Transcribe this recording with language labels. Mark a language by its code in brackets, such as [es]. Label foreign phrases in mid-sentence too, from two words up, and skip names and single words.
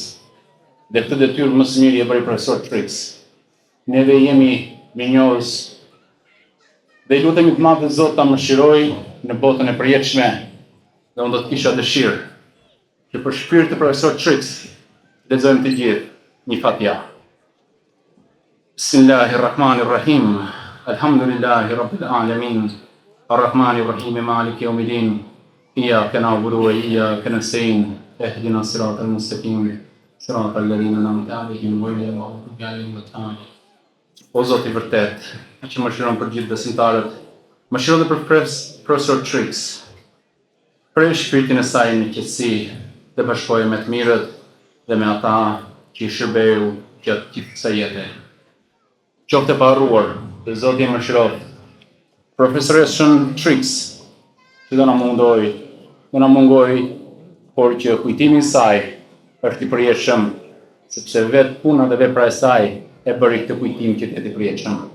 [sq] Dhe këtë detyrë më së miri e bëri Profesor Trix. Neve jemi mirënjohës dhe i lutemi të madh Zot ta mëshirojë në botën e përjetshme. Dhe unë do të kisha dëshirë që për shpirt të Profesor Trix lexojmë të gjithë një Fatiha. [ar] بسم الله الرحمن الرحيم الحمد لله رب العالمين. الرحمن الرحيم مالك يوم الدين. إياك نعبد وإياك نستعين اهدنا الصراط المستقيم. صراط الذين أنعمت عليهم غير المغضوب عليهم ولا الضالين. [sq] O Zot i vërtet, që mëshiron për gjithë besimtarët, mëshiron dhe për Profesor Trix, prej shpirtin e saj në qetësi dhe bashkoje me të mirët dhe me ata që i shërbeu gjatë gjithë kësaj jete. Qoftë e paharruar, dhe Zoti e mëshiroft Profesoreshën Trix, që do na mungoj, por që kujtimi i saj është i përjetshëm, sepse vetë puna dhe vepra e saj e bëri këtë kujtim që të përjetshëm.